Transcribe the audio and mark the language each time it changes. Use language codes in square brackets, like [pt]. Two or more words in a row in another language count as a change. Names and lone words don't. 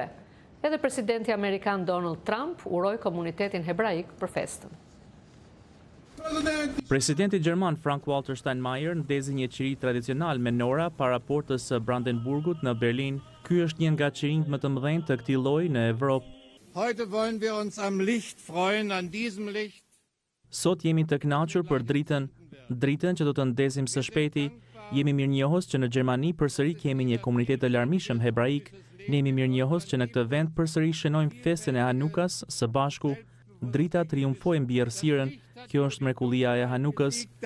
[sq] Edhe presidenti amerikan Donald Trump uroi komunitetin hebraik për festën. Presidenti gjerman Frank-Walter Steinmeier ndezi një qiri tradicional me nora para portës së Brandenburgut në Berlin. Ky është një nga qirinjt më të mëdhenj të këtij lloji në Evropë. [de] Heute wollen wir uns am Licht freuen, an diesem Licht. [sq] Sot jemi të kënaqur për dritën që do të ndezim së shpejti. Jemi mirënjohës që në Gjermani përsëri kemi një komunitet të larmishëm hebraik. Ne jemi mirënjohës që në këtë vend përsëri shënojmë festën e Hanukas së bashku. Drita triumfoi mbi errësirën. Kjo është mrekullia e Hanukës.